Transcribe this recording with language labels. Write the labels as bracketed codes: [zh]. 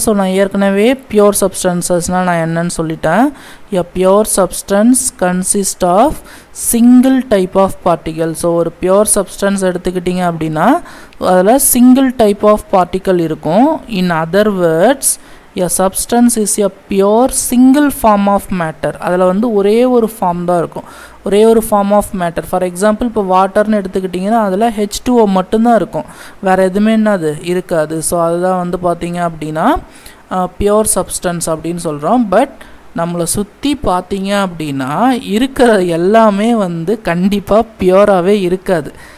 [ta] So நான் ஏற்கனவே pure சப்ஸ்டன்சஸ்னால் நான் என்னன்னு சொல்லிட்டேன். [en] A pure substance consist of single type of particle. [ta] So ஒரு பியோர் சப்ஸ்டன்ஸ் எடுத்துக்கிட்டிங்க அப்படின்னா அதில் சிங்கிள் டைப் ஆஃப் பார்ட்டிக்கல் இருக்கும். [en] In other words, a substance is a pure single form of matter. [ta] அதில் வந்து ஒரே ஒரு ஃபார்ம் தான் இருக்கும், ஒரே ஒரு form of matter. For example இப்போ வாட்டர்னு எடுத்துக்கிட்டிங்கன்னா அதில் H2O மட்டும்தான் இருக்கும், வேறு எதுவுமே என்னது இருக்காது. ஸோ அதுதான் வந்து பார்த்திங்க அப்படின்னா பியோர் சப்ஸ்டன்ஸ் அப்படின்னு சொல்கிறோம். பட் நம்மளை சுற்றி பார்த்தீங்க அப்படின்னா இருக்கிற எல்லாமே வந்து கண்டிப்பாக பியோராகவே இருக்காது.